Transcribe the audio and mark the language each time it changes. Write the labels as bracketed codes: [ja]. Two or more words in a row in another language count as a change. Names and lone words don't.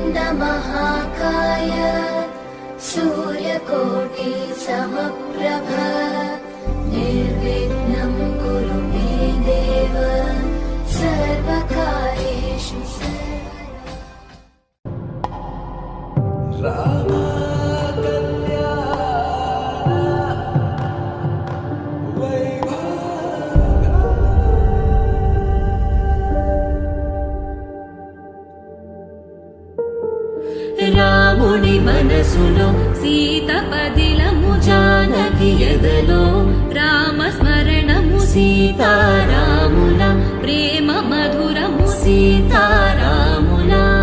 [sa] महाकाय सूर्यकोटि समप्रभ निर्विघ्नं कुरु मे देव सर्वकार्येषु सर्वदा। [te] రాముని మనసులో సీత పదిలము జానకి ఎదలో రామస్మరణము సీతారాముల ప్రేమ మధురము సీతారాముల